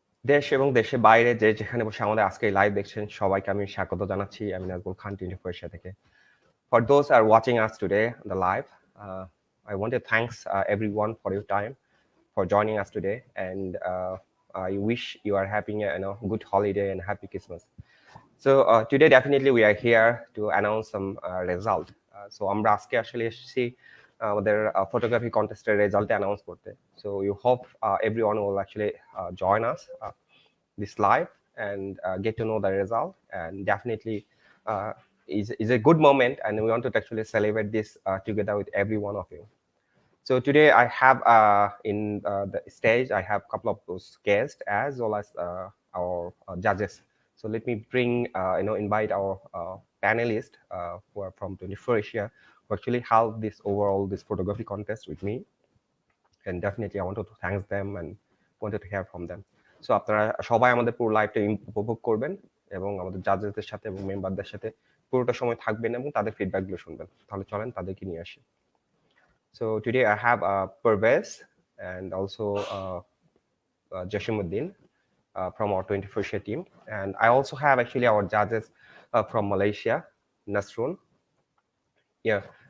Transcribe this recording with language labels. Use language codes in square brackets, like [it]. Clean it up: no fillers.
[bn] দেশ এবং দেশের বাইরে যেখানে বসে আমাদের আজকে লাইভ দেখছেন সবাইকে আমি স্বাগত জানাচ্ছি। আমি নাজমুল খান 24 এশিয়া থেকে। [en] For those are watching us today on the live, I want to thanks everyone for your time, for joining us today, and I wish you are having a good holiday and happy Christmas. So today definitely we are here to announce some result. [bn] So আমরা আজকে আসলে এসেছি আমাদের photography contest এর result announce করতে. [en] So you hope everyone will actually join us this live and get to know the result, and definitely is a good moment, and we want to actually celebrate this together with every one of you. So today I have in the stage, I have a couple of those guests as well as our judges. So let me bring, invite our panelists who are from 24 Asia who actually held this overall this photography contest with me. And definitely I wanted to thank them and wanted to hear from them. [bn] So আপনারা সবাই আমাদের পুরো লাইভটা উপভোগ করবেন এবং আমাদের জাজেসদের সাথে এবং মেম্বারদের সাথে পুরোটা সময় থাকবেন এবং তাদের ফিডব্যাকগুলো শুনবেন। তাহলে চলেন তাদেরকে নিয়ে আসি। [en] So today I have Pervez and also Jashimuddin from our 24 Share team. And I also have actually our judges from Malaysia, Nasrun. Yeah.